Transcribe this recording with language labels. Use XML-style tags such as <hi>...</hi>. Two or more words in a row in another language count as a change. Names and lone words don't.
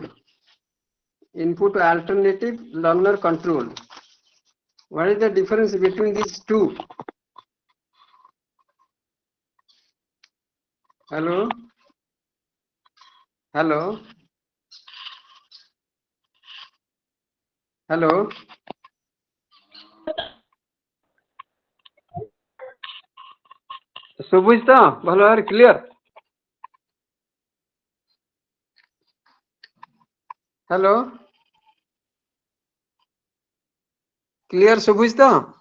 <en>Input alternative learner controlled. What is the difference between these two? Hello? Hello? Hello?</en> <or>ଶୁଭୁଛି ତ ଭଲ ଭାବରେ କ୍ଲିୟର? ହ୍ୟାଲୋ, କ୍ଲିୟର ଶୁଭୁଛି ତ?</or>